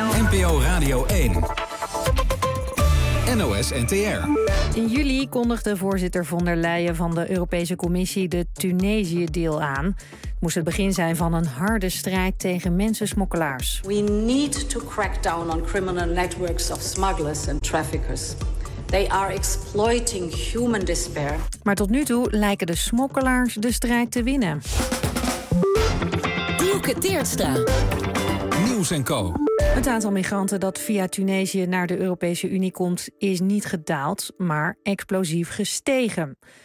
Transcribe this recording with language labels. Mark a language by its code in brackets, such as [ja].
[nl] NPO Radio 1. NOS-NTR. In juli kondigde voorzitter von der Leyen van de Europese Commissie de Tunesië-deal aan. Het moest het begin zijn van een harde strijd tegen mensensmokkelaars. [en] We need to crack down on criminal networks of smugglers and traffickers. They are exploiting human despair. [nl] Maar tot nu toe lijken de smokkelaars de strijd te winnen. Dielke Teerstra. Nieuws en Co. Het aantal migranten dat via Tunesië naar de Europese Unie komt is niet gedaald, maar explosief gestegen.